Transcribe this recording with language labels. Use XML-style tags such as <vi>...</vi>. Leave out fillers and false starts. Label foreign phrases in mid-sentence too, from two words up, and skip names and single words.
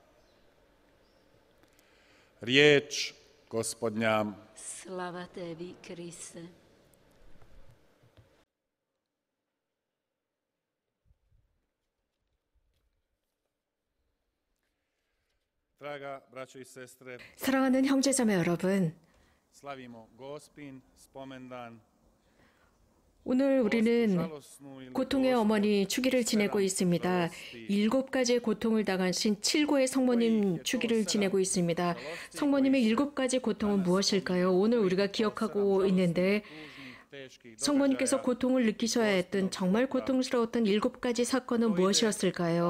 <hr>Riječ Gospodnja. Slava tebi, Kriste. Draga braćo i sestre,</hr> <ko>사랑하는 형제자매 여러분,</ko> <hr>slavimo Gospin spomendan.</hr> <ko>오늘 우리는 고통의 어머니 주기를 지내고 있습니다. 7가지의 고통을 당하신 7고의 성모님 주기를 지내고 있습니다. 성모님의 7가지 고통은 무엇일까요? 오늘 우리가 기억하고 있는데 성모님께서 고통을 느끼셔야 했던 정말 고통스러웠던 7가지 사건은 무엇이었을까요?</ko>